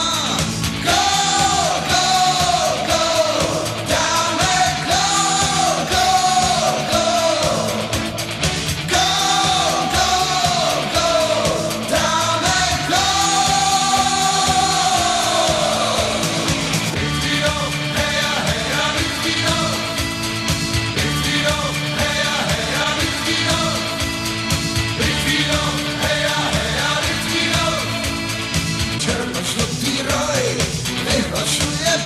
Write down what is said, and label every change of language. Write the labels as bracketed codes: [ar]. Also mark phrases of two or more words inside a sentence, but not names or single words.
[cs] Gól, gól, gól, dáme gól, gól, gól. Gól, gól, gól, dáme gól. Litvínov, heja, heja, Litvínov. Litvínov, heja, heja, Litvínov. Litvínov, heja, heja, Litvínov. Černožlutý roj vyhlašuje